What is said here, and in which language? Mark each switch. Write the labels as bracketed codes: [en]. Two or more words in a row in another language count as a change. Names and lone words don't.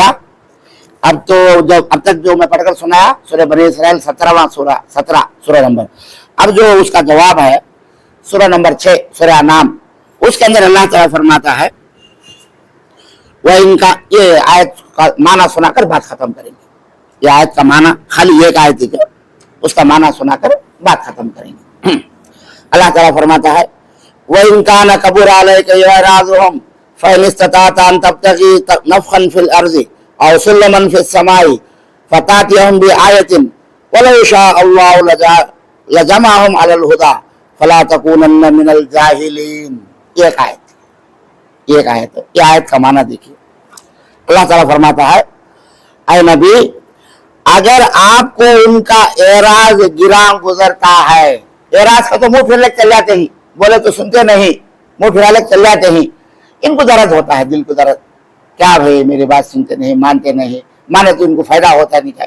[hi] अब तो जब अब तक जो मैं पढ़कर सुनाया सूरह बनी इसराइल 17वां सूरह नंबर, अब जो उसका जवाब है सूरह नंबर 6 सूरह नाम, उसके अंदर अल्लाह ताला फरमाता है, वह इनका ये आयत का माना सुनाकर बात खत्म करेंगे। ये आयत का माना खाली एक आयत है, उसका माना सुनाकर बात खत्म करेंगे। अल्लाह ताला फरमाता है, वह इनका [ar] ن كبر عليك إعراضهم فإن استطعت أن تبتغي نفقا في الأرض أو سلما في السماء فتأتيهم بآية ولو شاء الله لجمعهم على الهدى فلا تكونن من الجاهلين. [hi] एक आयत, ये आयत का माना देखिए। अल्लाह ताला फरमाता है, ऐ नबी, अगर आपको उनका एराज गिरा गुजरता है, एराज का तो मुंह फिर चल जाते ही, बोले तो सुनते नहीं, मुंह फिरा चल जाते ही, इनको दर्द होता है, दिल को दर्द, क्या भाई मेरी बात सुनते नहीं, मानते नहीं, माने तो इनको फायदा होता है नहीं क्या?